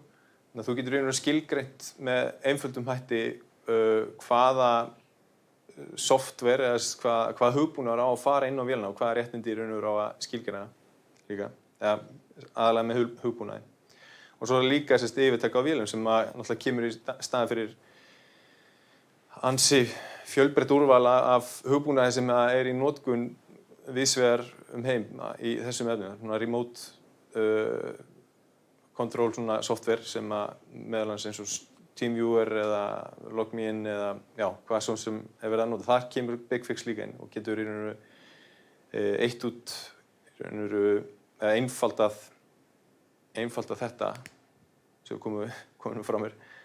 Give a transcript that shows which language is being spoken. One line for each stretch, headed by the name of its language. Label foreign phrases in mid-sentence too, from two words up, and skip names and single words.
Icelandic: Þannig að þú getur raunverulega skilgreint með einföldum hætti hvaða software eða hvað hugbúnaður á að fara inn á vélina og hvaða réttindi í raun og veru á að skilgreina líka, eða aðalega með hugbúnaði. Og svo líka yfirtaka á vélum sem náttúrulega kemur í staðinn fyrir ansi fjölbreytt úrval af hugbúnaði sem í notkun víðsvegar heim í þessum efnum.
English: Remote control software
Icelandic: sem meðal annars eins og TeamViewer eða LogMeIn eða já, hvað svo sem er verið að nota. Þar kemur BigFix líka inn og getur í raun og veru eitt út í raun og veru einfaldað þetta sem komum frá mér.